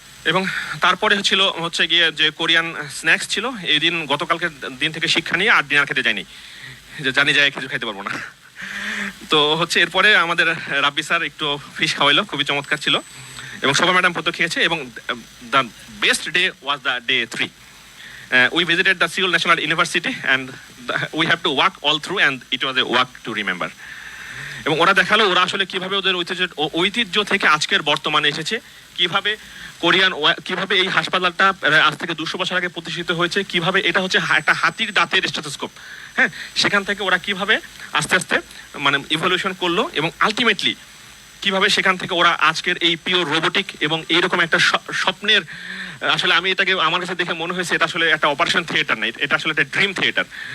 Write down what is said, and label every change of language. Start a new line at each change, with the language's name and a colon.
Bangla: এবং তারপরে ছিল হচ্ছে গিয়ে যে কোরিয়ান স্ন্যাক্স ছিল। এই দিন গতকালকের দিন থেকে শিক্ষা নিয়ে আর ডিনার খেতে যায়নি, যে জানি যায় কিছু খাইতে পারবো না। তো হচ্ছে এরপরে আমাদের রাব্বি স্যার একটু ফিশ খাওয়াইলো, খুবই চমৎকার ছিল, এবং শোভা ম্যাডাম প্রত্যেক খেয়েছে।
English: এবং the best day was the day 3. We visited the Seoul National University and we have to walk all through, and it was a walk to remember.
Bangla: এবং ওরা দেখালো ওরা আসলে কিভাবে ওদের ঐতিহ্য থেকে আজকের বর্তমানে এসেছে, কিভাবে কিভাবে এই হাসপাতালটা আজ থেকে 200 বছর আগে প্রতিষ্ঠিত হয়েছে, কিভাবে এটা হচ্ছে একটা হাতির দাঁতের স্টেথোস্কোপ, হ্যাঁ, সেখান থেকে ওরা কিভাবে আস্তে আস্তে মানে ইভলিউশন করলো, এবং আলটিমেটলি কিভাবে সেখান থেকে ওরা আজকের এই পিওর রোবোটিক এবং এইরকম একটা স্বপ্নের, আসলে আমি এটাকে আমার কাছে দেখে মনে হয়েছে এটা আসলে একটা অপারেশন থিয়েটার না, এটা আসলে একটা ড্রিম থিয়েটার।